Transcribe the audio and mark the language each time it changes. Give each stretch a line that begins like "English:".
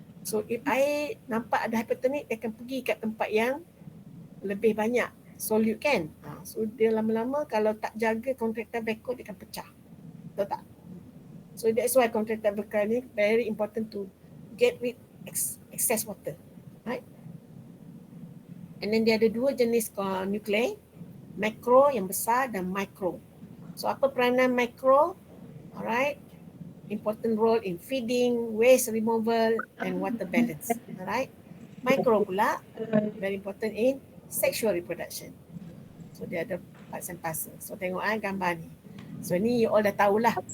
Malay: So if air nampak ada hypertonic, dia akan pergi kat tempat yang lebih banyak solute kan. So dia lama-lama kalau tak jaga contractile vacuole, dia akan pecah. Betul tak?
English: So that's why contractile vacuole
Malay: ni
English: very important to get rid excess water, right?
Malay: And then dia ada dua jenis nuklei,
English: macro
Malay: yang besar dan micro. So apa peranan micro?
English: Alright, important role in feeding, waste removal and water balance. Alright, micro pula very important in sexual reproduction.
Malay: So dia ada parts and parcel. So tengok gambar ni. So ni you all dah tahulah.